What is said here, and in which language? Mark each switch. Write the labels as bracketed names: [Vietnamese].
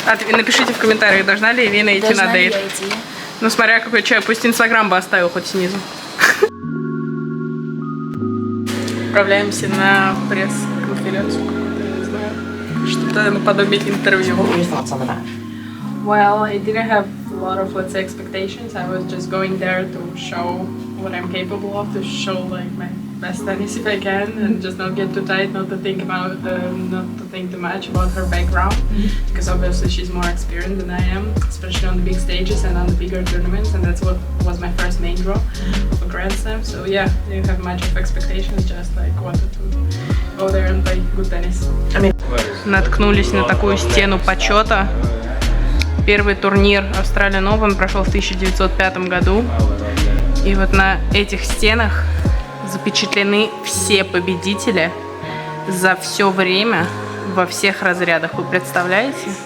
[Russian] Напишите в комментариях, должна ли Элина идти на дейт. Должна ли я идти? Ну, смотря какой человек, пусть Инстаграм бы оставил хоть снизу. Отправляемся на пресс-конференцию, не знаю, что-то наподобие интервью. [English] Well, I didn't have a lot of, let's say, expectations. I was just going there to show what I'm capable of, to show like my best tennis if I can, and just not get too tight, not to think about, not to think too much about her background, because obviously she's more experienced than I am, especially on the big stages and on the bigger tournaments, and that's what was my first main draw of a Grand Slam. So yeah, didn't have much of expectations, just like wanted to go there and play good tennis. [Russian] Наткнулись на такую стену почета. Первый турнир Australian Open прошел в 1905 году. И вот на этих стенах запечатлены все победители за все время во всех разрядах. Вы представляете?